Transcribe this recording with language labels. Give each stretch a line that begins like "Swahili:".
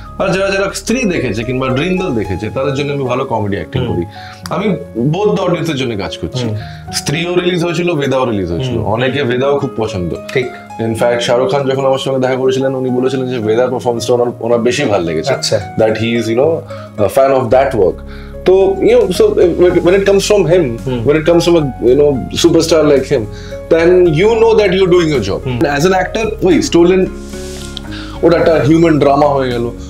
Bangla: আর যারা স্ত্রী দেখেছে কিংবা ড্রিমদল দেখেছে তাদের জন্য আমি ভালো কমেডি অ্যাক্টিং করি। আমি বোথ দ্য অডিয়েন্সের জন্য কাজ করছি। স্ত্রীও রিলিজ হয়েছিল, বেদাও রিলিজ হয়েছিল, অনেকে বেদাও খুব পছন্দ। ঠিক ইনফ্যাক্ট শাহরুখ খান যখন আমার সঙ্গে দেখা করেছিলেন উনি বলেছিলেন যে বেদার পারফরমেন্সটা ওনার বেশি ভালো লেগেছে,
English: That he is fan of that work. So, so when it comes from him, when it comes from a superstar like him, then you know that you're doing your job. As an actor,
Bangla: stolen, ওটা একটা human drama হয়ে গেল।